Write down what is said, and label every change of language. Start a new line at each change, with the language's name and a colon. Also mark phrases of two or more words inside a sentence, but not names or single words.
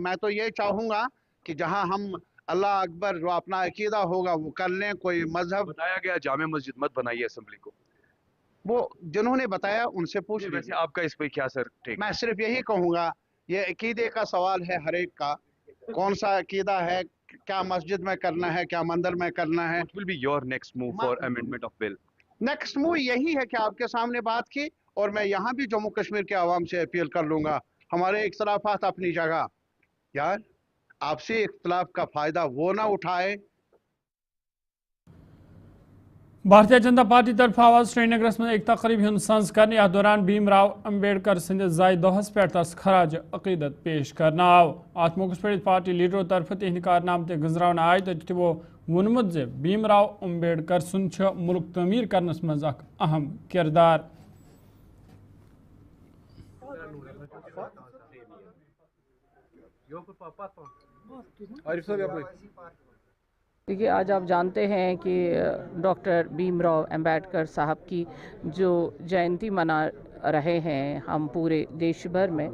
Hindi: मैं तो ये चाहूँगा कि जहाँ हम अल्लाह अकबर जो अपना अकीदा होगा वो कर लें। कोई मजहब, बताया गया जामे मस्जिद मत बनाइए असेंबली को, वो जिन्होंने बताया उनसे पूछ लीजिए। वैसे आपका इस पे क्या सर टेक? मैं सिर्फ यही कहूँगा, ये अकीदे का सवाल है हर एक का, कौन सा अकीदा है, क्या मस्जिद में करना है, क्या मंदिर में करना है।
English: What will be your next move for amendment of bill? next move
Hindi: यही है कि आपके सामने बात की, और मैं यहाँ भी जम्मू कश्मीर के आवाम से अपील कर लूँगा, हमारे इख्तलाफात अपनी जगह, यार आपसी इख्तलाफ का फ़ायदा वो ना उठाए।
Kashmiri: भारतीय जनता पार्टी तरफ आवाज श्रीनगर में एक तकरीब हूं संज कर अ दौरान भीमराव अम्बेडकर सद जाय दोहस पे तस खराज अकीदत पेश करना आव। अत मौके पे पार्टी लीडरों तरफ तिहद कारनाम ते गुजरावन आय तो तिमो वोनमुत जे भीमराव अम्बेडकर सुंद मुल्क तमीर करनस मज अख अहम किरदार।
Hindi: देखिए, आज आप जानते हैं कि डॉक्टर भीमराव अम्बेडकर साहब की जो जयंती मना रहे हैं हम पूरे देश भर में।